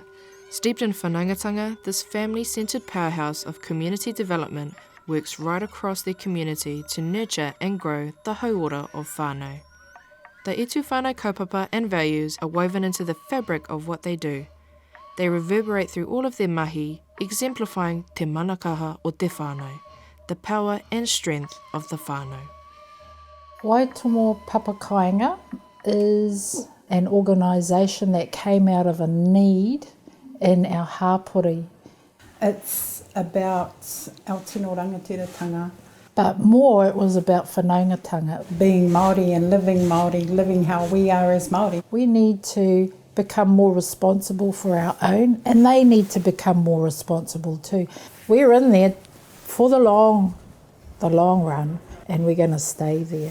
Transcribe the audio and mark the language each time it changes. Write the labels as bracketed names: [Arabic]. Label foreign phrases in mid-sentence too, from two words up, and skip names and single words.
[English] Steeped in whanaungatanga, this family-centred powerhouse of community development works right across their community to nurture and grow the hauora of whānau. The E Tū Whānau kaupapa and values are woven into the fabric of what they do. They reverberate through all of their mahi, exemplifying [Māori] te manakaha o te whānau, [English] the power and strength of the whānau. Waitomo Papakāinga is an organisation that came out of a need in our hapori. It's about our [Māori] tino rangatiratanga. [English] But more, it was about whanaungatanga. Being Māori and living how we are as Māori. We need to become more responsible for our own, and they need to become more responsible too. We're in there for the long run, and we're going to stay there.